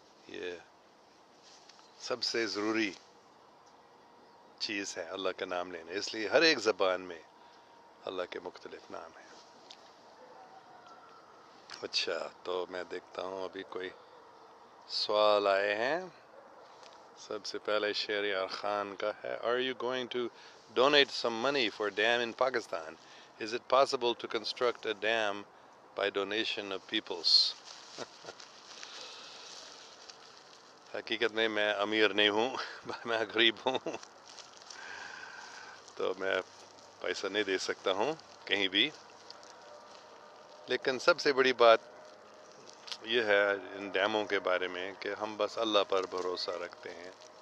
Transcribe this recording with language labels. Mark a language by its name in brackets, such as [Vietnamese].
[Hindi] ये सबसे ज़रूरी चीज़ है अल्लाह का नाम लेना. इसलिए हर एक ज़बान में अल्लाह के मुख्तलिफ नाम हैं. अच्छा, तो मैं देखता हूँ अभी कोई सवाल आए हैं. सबसे पहले शेर खान का है. [English] Are you going to donate some money for dam in Pakistan? Is it possible to construct a dam by donation of peoples? [Hindi] हकीकत में मैं अमीर नहीं हूँ, मैं गरीब हूँ, तो मैं पैसा नहीं दे सकता हूँ कहीं भी. लेकिन सबसे बड़ी बात यह है इन डैमों के बारे में कि हम बस अल्लाह पर भरोसा रखते हैं.